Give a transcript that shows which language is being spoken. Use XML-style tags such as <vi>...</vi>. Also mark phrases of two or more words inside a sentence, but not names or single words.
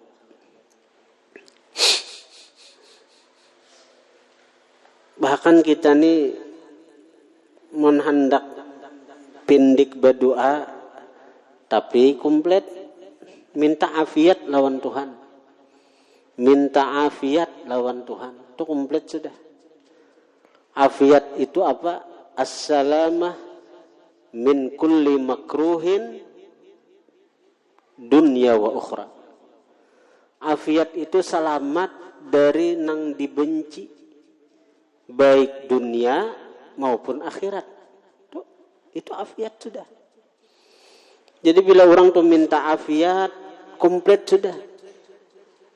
<bjn>Bahkan kita nih menghendak pindik berdoa tapi komplit, minta afiat lawan Tuhan. Minta afiat lawan Tuhan. Itu komplit sudah. Afiat itu apa?</bjn> <ar>Assalamah min kulli makruhin dunya wa ukhra.</ar> <bjn>Afiat itu selamat dari nang dibenci, baik dunia maupun akhirat. Itu afiat sudah. Jadi bila orang tuh minta afiat, komplit sudah.</bjn>